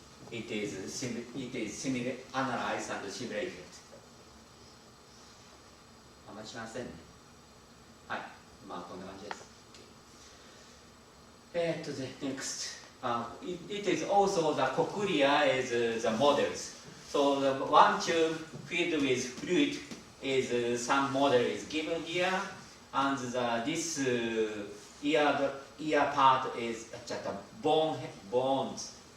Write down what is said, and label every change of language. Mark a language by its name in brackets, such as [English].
[English] It is analyzed and simulated. [Japanese] あんまりしませんね。はい、まあこんな感じです。 [English] The next, it is also the cochlear is the models. So the one tube filled with fluid is some model is given here, and this ear part is bones.